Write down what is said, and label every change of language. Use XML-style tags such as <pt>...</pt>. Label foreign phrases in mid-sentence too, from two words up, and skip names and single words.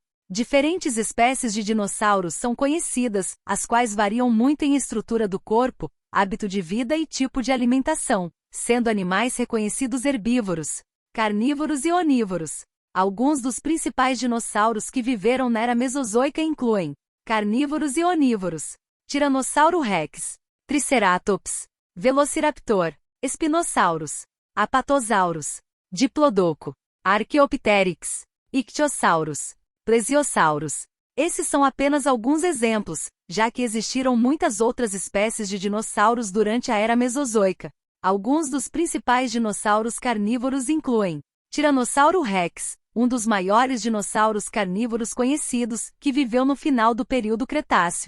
<pt>Diferentes espécies de dinossauros são conhecidas, as quais variam muito em estrutura do corpo, hábito de vida e tipo de alimentação, sendo animais reconhecidos herbívoros, carnívoros e onívoros. Alguns dos principais dinossauros que viveram na Era Mesozoica incluem carnívoros e onívoros: Tiranossauro Rex, Triceratops, Velociraptor, Spinosaurus, Apatosaurus, Diplodocus, Archaeopteryx, Ichthyosaurus, Plesiosaurus. Esses são apenas alguns exemplos, já que existiram muitas outras espécies de dinossauros durante a Era Mesozoica. Alguns dos principais dinossauros carnívoros incluem Tiranossauro Rex, um dos maiores dinossauros carnívoros conhecidos, que viveu no final do período Cretáceo.</pt>